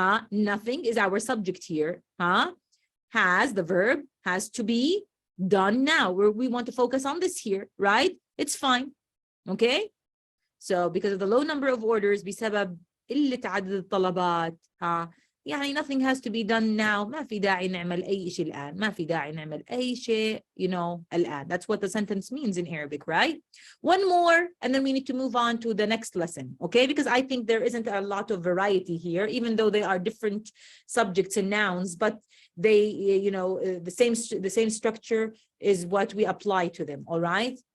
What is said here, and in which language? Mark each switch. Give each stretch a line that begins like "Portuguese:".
English: Nothing is our subject here. Has, the verb, has to be done now. We want to focus on this here, right? It's fine. Okay? So because of the low number of orders,
Arabic: بسبب قلة عدد الطلبات,
English: يعني nothing has to be done now.
Arabic: ما في داعي نعمل أي شيء الآن. ما في داعي نعمل أي شيء, الآن.
English: That's what the sentence means in Arabic, right? One more, and then we need to move on to the next lesson, okay? Because I think there isn't a lot of variety here, even though they are different subjects and nouns, but they, the same structure is what we apply to them, all right?